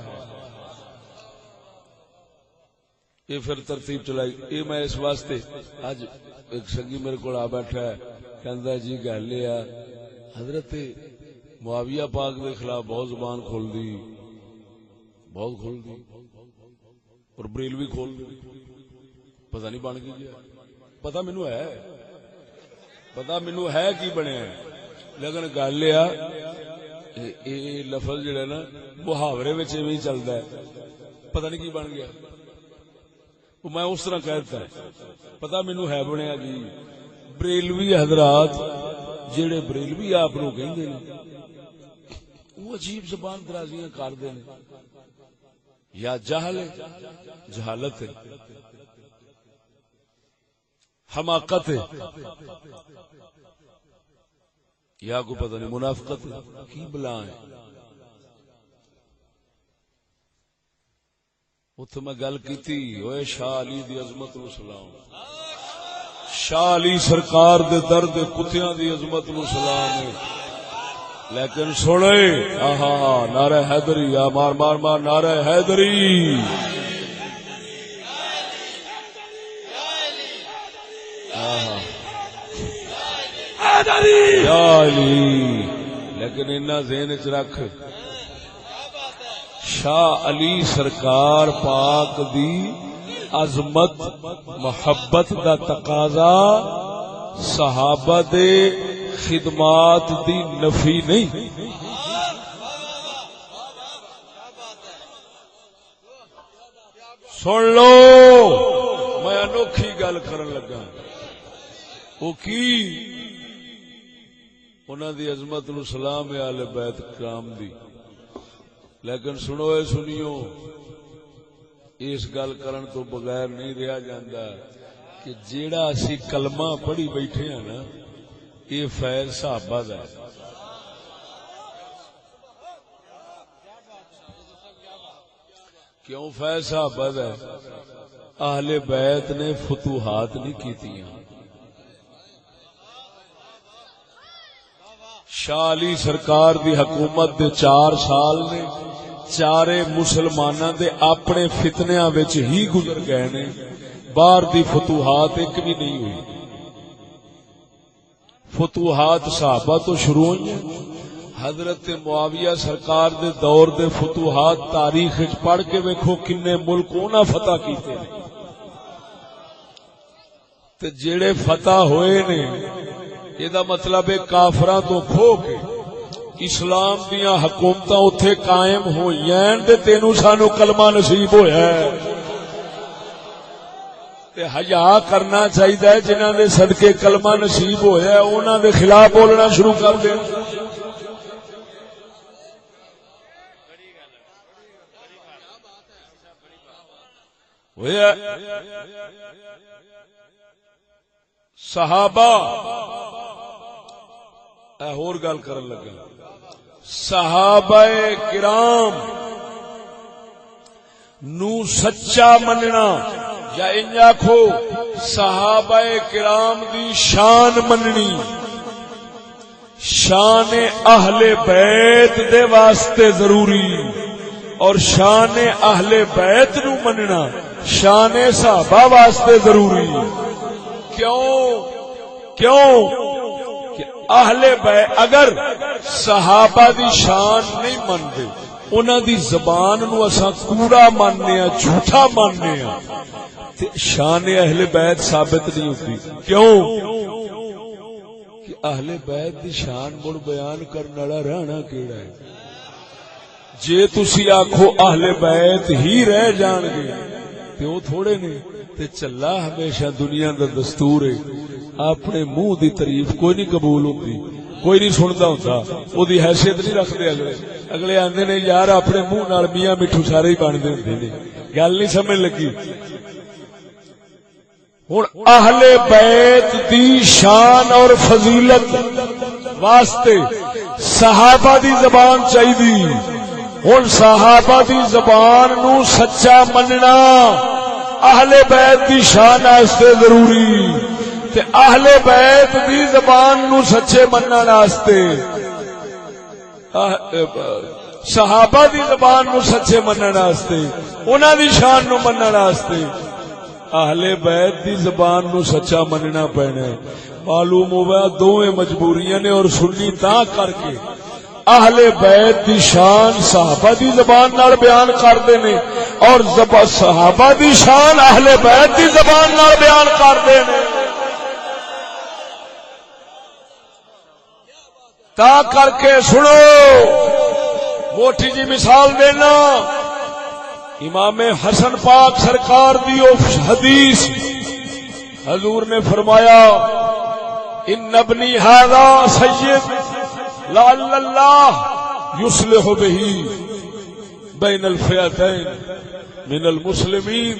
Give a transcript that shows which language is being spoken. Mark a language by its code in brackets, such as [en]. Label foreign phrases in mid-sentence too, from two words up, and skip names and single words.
[pa] یہ پھر ترتیب چلائی، یہ میں اس واسطے آج ایک سنگی میرے کو آ بیٹھا ہے، کہندا جی گل یہ حضرت معاویہ پاک کے خلاف بہت زبان کھول دی، بہت کھول دی، اور بریلوی کھول دی، پتہ نہیں بن گئی، پتہ مینوں ہے، پتہ مینوں ہے کی بنیا، لیکن گل یہ لفظ جڑا نا محاورے وچ ایویں چلدا ہے، پتہ نہیں کی بن گیا، [ur] میں اس طرح کہتا ہے، [pa] پتہ مینوں ہے بنیا جی۔ بریلوی حضرات جڑے بریلوی آپ نو کہندے نے وہ عجیب زبان درازیاں کردے نے، یا جہل ہے، جہالت ہے، حماقت ہے، یا کو پتہ نہیں منافقت ہے، کی بلا ہے۔ اتھے میں گل کیتی اوے شاہ علی دی عظمت نو سلام، شاہ علی سرکار دے درد کتیاں دی عظمت نو سلام ہے، لیکن سنے آہا نعرہ حیدری، یا مار مار مار نعرہ حیدری، یا علی، لیکن انہاں ذہن وچ رکھ شاہ علی سرکار پاک دی عظمت محبت دا تقاضا صحابہ دے خدمات دی نفی نہیں، سن لو میں انوکھی گل کرن لگا، وہ کی انہاں دی عظمت نو سلام اہل بیت کرام دی، لیکن سنو اے سنیو، اس گل کرن تو بغیر نہیں رہا جاندا کہ جیڑا اسی کلمہ پڑھی بیٹھے ہیں نا یہ فیض صحابہ دا ہے۔ کیوں فیض صحابہ دا ہے؟ اہل بیت نے فتوحات نہیں کیتیاں، شاہ علی سرکار دی حکومت دے 4 سال نے چارے مسلماناں دے اپنے فتنیاں وچ ہی گزر گئے نے، باہر دی فتوحات ایک بھی نہیں ہوئی۔ فتوحات صحابہ تو شروع ہوئی ہیں، حضرت معاویہ سرکار دے دور دے فتوحات تاریخ وچ پڑھ کے ویکھو کنے ملک انہاں فتح کیتے ہیں، تے جڑے فتح ہوئے نے یہ مطلب ہے کافراں تو کھو کے اسلام دیاں حکومتاں اتھے قائم ہوئیں تے تینوں سانو کلمہ نصیب ہویا ہے، تے حیا کرنا چاہیے جنہاں دے صدقے کلمہ نصیب ہویا ہے انہاں دے خلاف بولنا شروع کر دیں۔ صحابہ اور گل کرن لگا، صحابہ کرام نو سچا مننا، یا انج آکھو صحابہ کرام دی شان مننی، شان اہل بیت دے واسطے ضروری، اور شان اہل بیت نو مننا شان صحابہ واسطے ضروری۔ کیوں کہ اہل بیت اگر صحابہ دی شان نہیں مانتے، انہاں دی زبان نو اساں کوڑا ماننے ہاں، جھوٹا ماننے ہاں، تے شان اہل بیت [ur] ثابت نہیں ہوتی. [pa] کیوں کہ اہل بیت دی شان مڑ بیان کرنے والا رہنا کیڑا ہے؟ جے تسی آکھو اہل بیت ہی رہ جان گے تے او تھوڑے نے. تے چلا ہمیشہ دنیا دا دستور ہے، اپنے منہ دی تعریف کوئی نہیں [ur] قبول ہوتی، [pa] کوئی نہیں سندا ہوندا، او دی حیثیت نہیں رکھدے. اگلے آندے نے یار اپنے منہ نال میاں مٹھو سارے ہی بندے ہوندے نے. گل نہیں سمجھ لگی. ہن اہل بیت دی شان اور فضیلت واسطے صحابہ دی زبان چاہیے. ہن صحابہ دی زبان نو سچا مننا اہل بیت دی شان واسطے ضروری، تے اہل بیت دی زبان نو سچے منن واسطے صحابہ دی زبان نو سچے منن واسطے، انہاں دی شان نو منن واسطے اہل بیت دی زبان نو سچا مننا پینا ہے. معلوم ہوا دوویں مجبوریاں نے، اور سنی تاں کر کے اہل بیت دی شان صحابہ دی زبان نال بیان کردے نے، اور صحابہ دی شان اہل بیت دی زبان نال بیان کردے نے. تا کر کے سنو، موٹی جی مثال دینا، امام حسن پاک سرکار دی حدیث حضور نے فرمایا [ar] ان ابنی ھذا سید لعل اللہ یصلح به بین الفئتین من المسلمین.